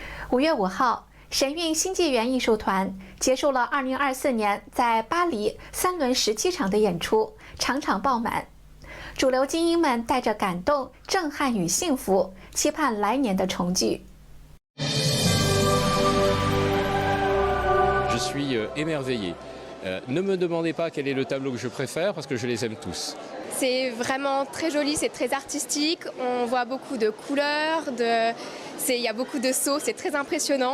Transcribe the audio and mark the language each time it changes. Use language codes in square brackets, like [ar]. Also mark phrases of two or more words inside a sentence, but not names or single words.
[zh] 5月5号，神韵新纪元艺术团结束了2024年在巴黎3轮17场的演出，场场爆满。主流精英们带着感动、震撼与幸福，期盼来年的重聚。 [fr] Je suis émerveillé. Ne me demandez pas quel est le tableau que je préfère parce que je les aime tous. C'est vraiment très joli, c'est très artistique, on voit beaucoup de couleurs, il y a beaucoup de sauts, c'est très impressionnant.